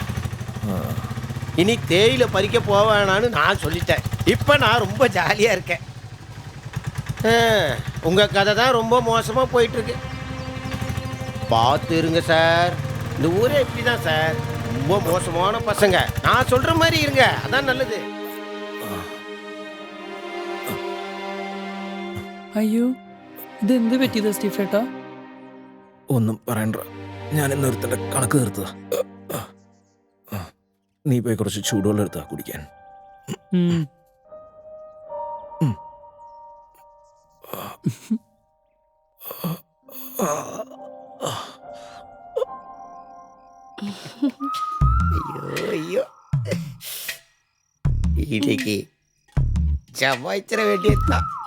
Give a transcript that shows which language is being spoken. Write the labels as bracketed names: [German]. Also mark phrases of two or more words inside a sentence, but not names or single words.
[Tamil] இனி தேயில பறிக்க போவேனான்னு நான் சொல்லிட்டேன். இப்போ நான் ரொம்ப ஜாலியாக இருக்கேன். உங்கள் கதை தான் ரொம்ப மோசமாக போயிட்டுருக்கு. பார்த்து இருங்க சார். இந்த ஊரே இப்படி தான் சார். ரொம்ப மோசமான பசங்க. நான் சொல்கிற மாதிரி இருங்க, அதான் நல்லது. [Malayalam] അയ്യോ, ഇതെന്ത് പറ്റിയതാ സ്റ്റീഫേട്ടാ? ഒന്നും പറയണ്ട, ഞാൻ ഇന്നൊരുത്തൻ്റെ കണക്ക് തീർത്തതാ. നീ പോയി കുറച്ച് ചൂടുവെള്ളം എടുത്താ കുടിക്കാൻ. [Tamil] ஐயோ இன்னைக்கு சமாளிச்சிட வேண்டியதுதான்.